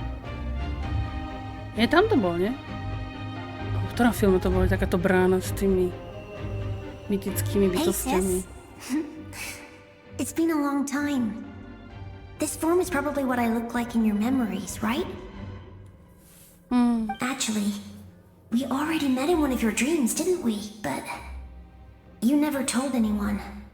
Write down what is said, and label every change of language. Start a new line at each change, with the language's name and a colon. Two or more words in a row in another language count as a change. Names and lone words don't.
Slovak: Tam to bol, nie? V ktorom filme to bolo takáto brána s tými mytickými bytostiami?
English: It's been a long time. This form is probably what I look like in your memories, right? Actually, we already met in one of your dreams, didn't we? But you never told anyone.